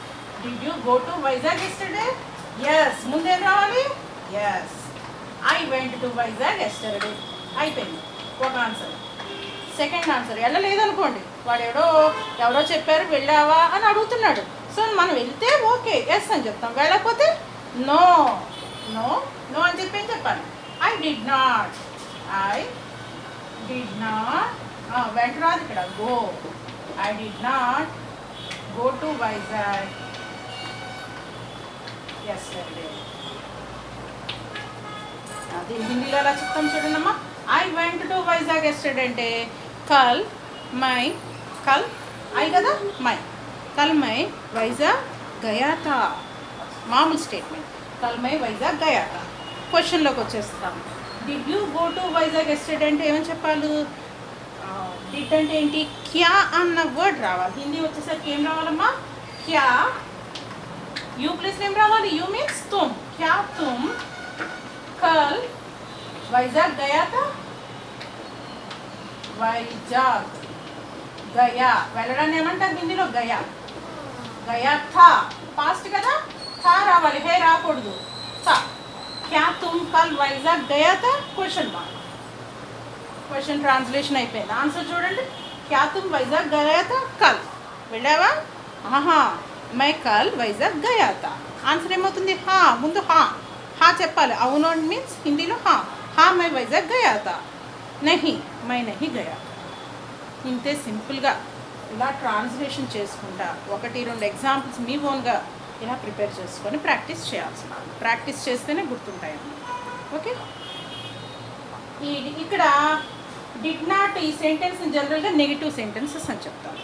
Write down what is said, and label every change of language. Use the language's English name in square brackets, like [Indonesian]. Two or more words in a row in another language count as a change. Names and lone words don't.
[English] Did you go to Vizag yesterday, yes, [Telugu] ముందేం రావాలి, [English] yes, I went to Vizag yesterday, [Telugu] అయిపోయింది ఒక ఆన్సర్. [English] second answer [Telugu] వెళ్ళలేదనుకోండి, వాడు ఎవరో చెప్పారు వెళ్ళావా అని అడుగుతున్నాడు. సో మనం వెళ్తే [English] okay yes [Telugu] అని చెప్తాం, వెళ్ళకపోతే [English] no no no [Telugu] అని చెప్పి ఏం చెప్పాలి, [English] I did not, I did not, [Telugu] వెంట రాదు ఇక్కడ, [English] Go, I did not go to Vizag yesterday. [Telugu] అది హిందీలో ఎలా చెప్తాం చూడండమ్మా. [English] I went to Vizag yesterday [Hindi] అంటే कल मैं, कल ఐ కదా मैं, कल मैं वैजाग गया था, [Telugu] మామూలు స్టేట్మెంట్. [Hindi] कल मैं वैजाग गया था. [Telugu] క్వశ్చన్లోకి వచ్చేస్తాం. [English] Did you go to Vizag yesterday [Telugu] అంటే ఏమని చెప్పాలి, డిడ్ అంటే ఏంటి, క్యా అన్న వర్డ్ రావాలి. హిందీ వచ్చేసరికి ఏం రావాలమ్మా, క్యా, యూ ప్లేస్ ఏం రావాలి, [English] you means [Telugu] తుమ్, [Hindi] क्या तुम कल वैजाग गया था, वैजाग गया, [Telugu] వెళ్ళడాన్ని ఏమంటారు హిందీలో, [Hindi] गया, गया था, [Telugu] పాస్ట్ కదా, థా రావాలి, హే రాకూడదు, [Hindi] థా. क्या तुम कल वैजाग गया था, [English] question mark, question translation అయిపోయింది. [Telugu] ఆన్సర్ చూడండి, [Hindi] क्या तुम वैजाग गया था, కల్ వెళ్ళావా, आहा मैं कल वैजाग गया था. [Telugu] ఆన్సర్ ఏమవుతుంది, హా, ముందు హా, హా చెప్పాలి, అవును మీన్స్ హిందీలో హా, [Hindi] हाँ मैं वैजाग गया था, नहीं मैं नहीं गया. [Telugu] ఇంతే సింపుల్గా ఇలా ట్రాన్స్లేషన్ చేసుకుంటా ఒకటి రెండు ఎగ్జాంపుల్స్ మీ ఓన్గా ఇలా ప్రిపేర్ చేసుకొని ప్రాక్టీస్ చేయాల్సిన, ప్రాక్టీస్ చేస్తేనే గుర్తుంటాయన్నమాట. ఓకే, ఇక్కడ [English] did not [Telugu] ఈ సెంటెన్స్ జనరల్గా [English] negative sentences [Telugu] అని చెప్తాను.